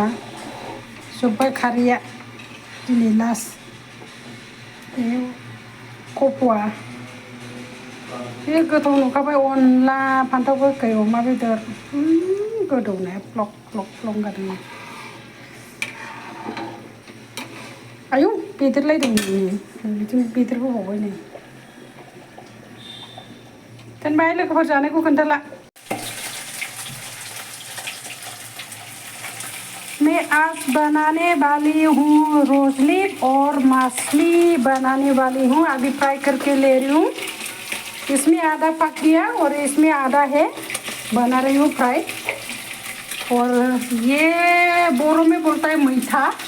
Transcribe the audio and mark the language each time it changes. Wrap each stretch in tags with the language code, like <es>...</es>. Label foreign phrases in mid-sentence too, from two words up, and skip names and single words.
<brx>जोब्बाय खारैया दिनै लास्ट बे कप'आ बे गोथाव नुखाबाय अनला फान्थाव गोखै अमा बेदर गोदौनाया फ्लक फ्लक फ्लंगादों आयौ बेदेरलायदों बिथिं बेदेरबोबावबाय नै दोनबाय लोगोफोर जानायखौ खोन्थाला</brx> <hi>मैं आज बनाने वाली हूँ रोजली और मछली बनाने वाली हूँ अभी फ्राई करके ले रही हूँ इसमें आधा पक गया और इसमें आधा है बना रही हूँ फ्राई और ये बोरो में बोलता है मीठा</hi>